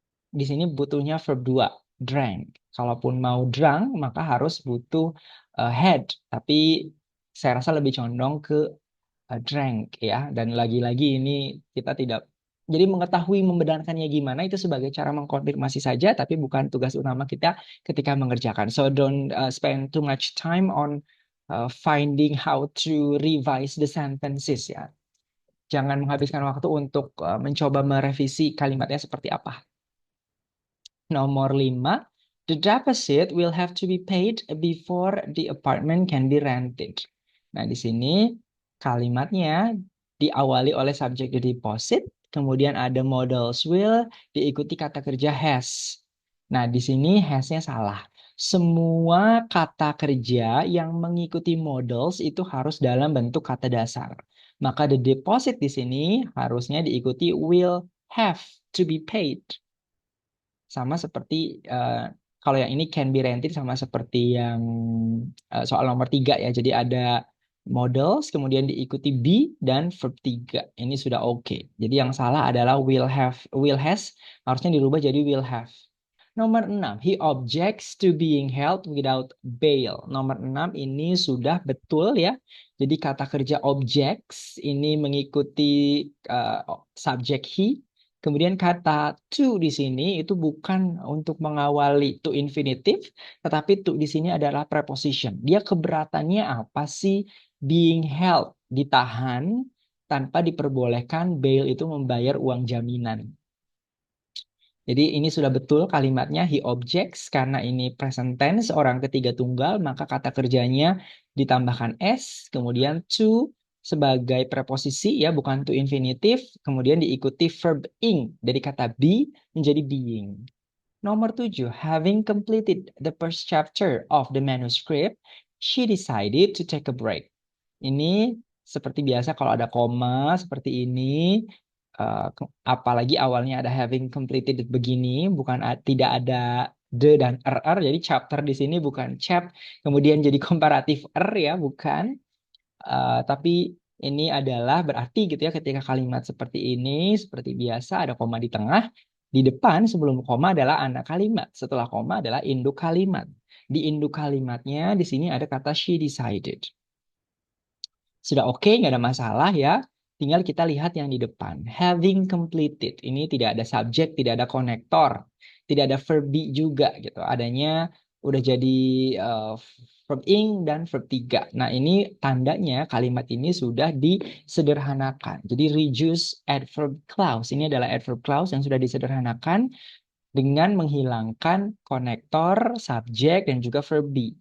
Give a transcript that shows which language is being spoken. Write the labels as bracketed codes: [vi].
[id] Di sini butuhnya verb 2, drank. Kalaupun mau drunk, maka harus butuh had. Tapi saya rasa lebih condong ke drank ya. Dan lagi-lagi ini kita tidak, jadi mengetahui membenarkannya gimana itu sebagai cara mengkonfirmasi saja, tapi bukan tugas utama kita ketika mengerjakan. [en] So don't spend too much time on finding how to revise the sentences ya. [id] Jangan menghabiskan waktu untuk mencoba merevisi kalimatnya seperti apa. Nomor 5, [en] the deposit will have to be paid before the apartment can be rented. [id] Nah, di sini kalimatnya diawali oleh subjek the deposit, kemudian ada modals will, diikuti kata kerja has. Nah, di sini has-nya salah. Semua kata kerja yang mengikuti modals itu harus dalam bentuk kata dasar. Maka the deposit di sini harusnya diikuti [en] will have to be paid. [id] Sama seperti kalau yang ini [en] can be rented [id] sama seperti yang soal nomor 3 ya. Jadi ada models kemudian diikuti be dan verb 3. Ini sudah oke. Jadi yang salah adalah will have, will has harusnya dirubah jadi will have. Nomor 6, [en] he objects to being held without bail. [id] Nomor 6 ini sudah betul ya. Jadi kata kerja objects ini mengikuti subjek he. Kemudian kata to di sini itu bukan untuk mengawali to infinitive, tetapi to di sini adalah preposition. Dia keberatannya apa sih? Being held, ditahan tanpa diperbolehkan bail itu membayar uang jaminan. Jadi ini sudah betul kalimatnya he objects karena ini present tense orang ketiga tunggal maka kata kerjanya ditambahkan s kemudian to sebagai preposisi ya bukan to infinitive kemudian diikuti verb ing dari kata be menjadi being. Nomor 7, [en] having completed the first chapter of the manuscript, she decided to take a break. [id] Ini seperti biasa kalau ada koma seperti ini, apalagi awalnya ada having completed begini, bukan tidak ada the dan er, jadi chapter di sini bukan chap, kemudian jadi komparatif ya, bukan. Tapi ini adalah berarti gitu ya ketika kalimat seperti ini, seperti biasa ada koma di tengah, di depan sebelum koma adalah anak kalimat, setelah koma adalah induk kalimat. Di induk kalimatnya di sini ada kata she decided. Sudah oke, nggak ada masalah ya. Tinggal kita lihat yang di depan. Having completed. Ini tidak ada subjek, tidak ada konektor. Tidak ada verb be juga gitu. Adanya udah jadi verb ing dan verb 3. Nah ini tandanya kalimat ini sudah disederhanakan. Jadi reduce adverb clause. Ini adalah adverb clause yang sudah disederhanakan dengan menghilangkan konektor, subjek, dan juga verb be.